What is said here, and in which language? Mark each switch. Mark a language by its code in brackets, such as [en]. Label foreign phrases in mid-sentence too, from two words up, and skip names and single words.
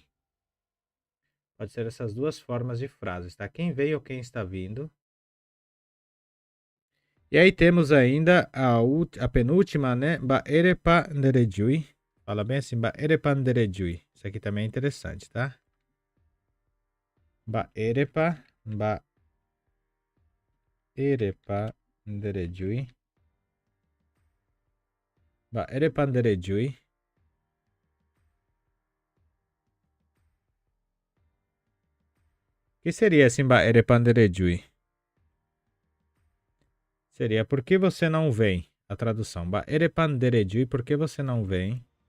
[pt] Pode ser essas duas formas de frases, tá? Quem veio ou quem está vindo. E aí temos ainda a penúltima, né? [gn] Baerepa nderejui. [pt] Fala bem assim, [gn] Baerepa nderejui. [pt] Isso aqui também é interessante, tá? [gn] Baerepa nderejui. Baerepa nderejui. [pt] O que seria esse [gn] Baerepa nderejui? [pt] Seria por que você não vem? A tradução. [gn] Baerepa nderejui, [pt] por que você não vem?